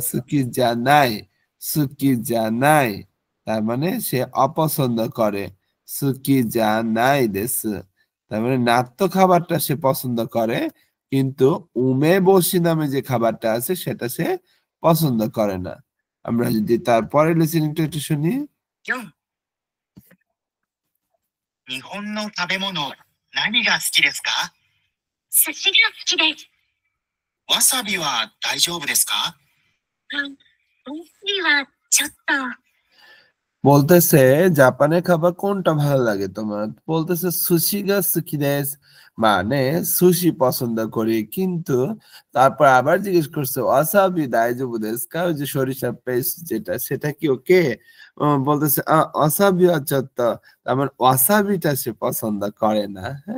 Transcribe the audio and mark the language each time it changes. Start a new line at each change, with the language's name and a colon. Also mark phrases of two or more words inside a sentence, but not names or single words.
Japanese: 好き じゃない、好き じゃない
Bangla: তার মানে সে অপছন্দ করে।
Japanese: 好き じゃない です
Bangla: তার মানে নাত্তো খাবারটা সে পছন্দ করে কিন্তু উমেবশি নামে যে খাবারটা আছে সেটা সে পছন্দ করে না। আমরা যদি তারপরে লিসেনিংটা একটু শুনি।
Japanese: 4. 日本の食べ物、何が好きですか？寿司が好きです。わさびは大丈夫ですか？わさびはちょっと。
Bangla: বলতেছে জাপানের খাবার কোনটা ভালো লাগে তোমার? বলতেছে
Japanese: 寿司 が 好き です,
Bangla: মানে সুশি পছন্দ করি কিন্তু তারপর আবার জিজ্ঞেস করছে
Japanese: わさび 大丈夫 です か,
Bangla: ওই যে সরিষার পেস্ট যেটা সেটা কি ওকে? বলতেছে ওয়াসাবি আচ্ছা, তার মানে ওয়াসাবিটা সে পছন্দ করে না, হ্যাঁ?